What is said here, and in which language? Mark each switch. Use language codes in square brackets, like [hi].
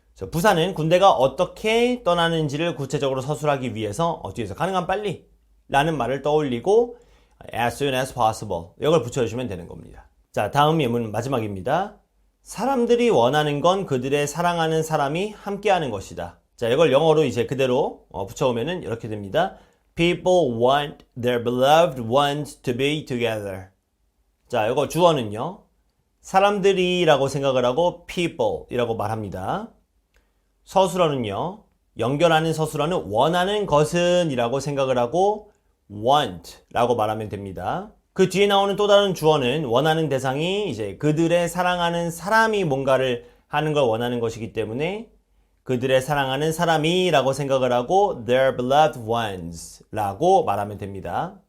[ko] 부사는 군대가 어떻게 떠나는지를 구체적으로 서술하기 위해서 뒤에서 가능한 빨리 라는 말을 떠올리고 [en] as soon as possible [ko] 이걸 붙여주시면 되는 겁니다. 자, 다음 예문 마지막입니다. 사람들이 원하는 건 그들의 사랑하는 사람이 함께하는 것이다. 자, 이걸 영어로 이제 그대로 붙여오면은 이렇게 됩니다. [en] People want their beloved ones to be together. [ko] 자, 이거 주어는요. 사람들이 라고 생각을 하고 people 이라고 말합니다. 서술어는요. 연결하는 서술어는 원하는 것은 이라고 생각을 하고 want 라고 말하면 됩니다. 그 뒤에 나오는 또 다른 주어는 원하는 대상이 이제 그들의 사랑하는 사람이 뭔가를 하는 걸 원하는 것이기 때문에 그들의 사랑하는 사람이 라고 생각을 하고 [en] their beloved ones [ko] 라고 말하면 됩니다.